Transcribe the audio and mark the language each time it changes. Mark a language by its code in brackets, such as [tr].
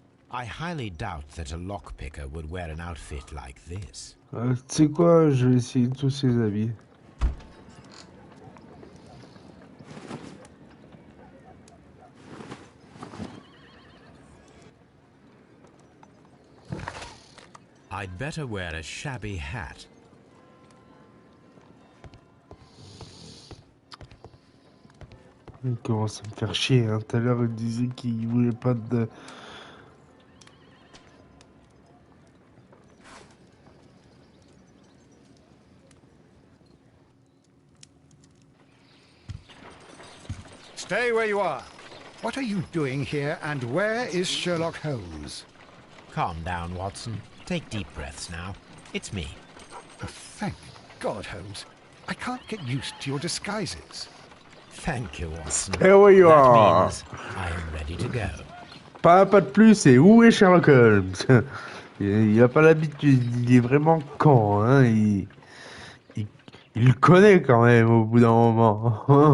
[en] I highly doubt that a lockpicker would wear an outfit like this. [fr] Tu sais quoi, je vais essayer tous ces habits. [en] I'd better wear a shabby hat. [fr] Il commence à me faire chier, hein. Tout à l'heure il disait qu'il voulait pas de... [en] Stay where you are. What are you doing here, and where is Sherlock Holmes? Calm down, Watson. Take deep breaths now. It's me. Oh, thank God, Holmes. I can't get used to your disguises. Thank you, Watson. Stay where you That are. means I am ready to go. [fr] Pas de plus, et où est Sherlock Holmes? Il a pas l'habitude, il est vraiment con, hein. Il le connaît quand même au bout d'un moment.